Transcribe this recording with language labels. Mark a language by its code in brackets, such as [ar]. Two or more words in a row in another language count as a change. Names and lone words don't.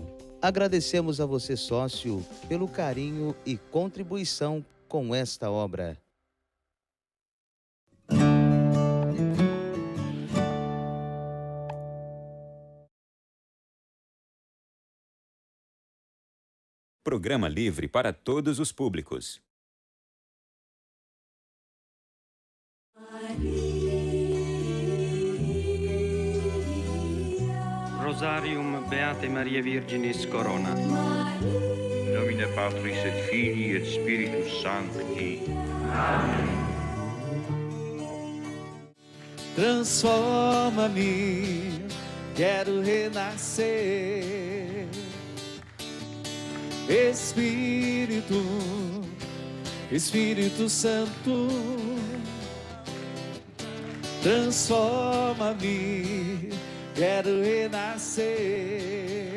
[pt] Agradecemos a você, sócio, pelo carinho e contribuição com esta obra. Programa livre para todos os públicos. [la] Rosarium Beate Maria Virginis Corona. Nomine Patris et Filii et Spiritus Sancti. [pt] Amém. Transforma-me, quero renascer. Espírito Santo, transforma-me, quero renascer.